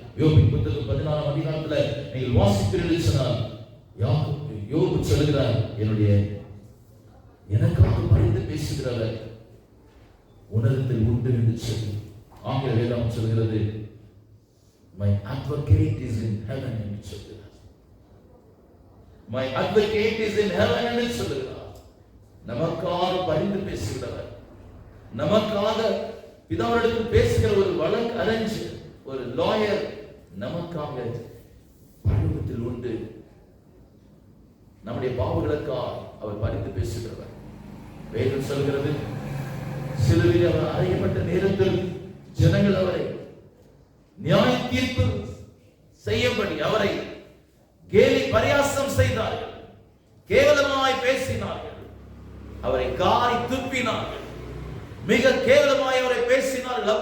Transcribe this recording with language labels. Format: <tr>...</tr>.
<ta>யோபின் புத்தகம் 14ஆம் அதிகாரத்துல நீங்கள் வாசிப்பீர்கள் சொன்னால், யோபு சொல்கிறார், எனக்காக பரிந்து பேசுகிறவர் உணர்வில் உண்டு என்று சொல்லி. ஆங்கில வேதம் சொல்கிறது,</ta> <en>my advocate is in heaven</en> <ta>என்று சொல்கிறார்.</ta> <en>My advocate is in heaven</en> <ta>என்று சொல்கிறார். நமக்காக பரிந்து பேசுகிறவர், நமக்காக பிதாவிடத்தில் பேசுகிற ஒரு வழக்கு அறிஞர், ஒரு லாயர் நமக்காக பரலோகத்தில் உண்டு. நம்முடைய பாவங்களுக்காக அவர் பரிந்து பேசுகிறவர். வேதம் சொல்கிறது, சிலுவையில் அவர் அறையப்பட்ட நேரத்தில் ஜனங்கள் அவரை நியாய தீர்ப்பு செய்யும்படி அவரை கேலி பரியாசம் செய்தார்கள், கேவலமாய் பேசினார்கள், அவரை காரி துப்பினார்கள், மிக கேவலமாய் அவரை பேசினார்கள்.</ta>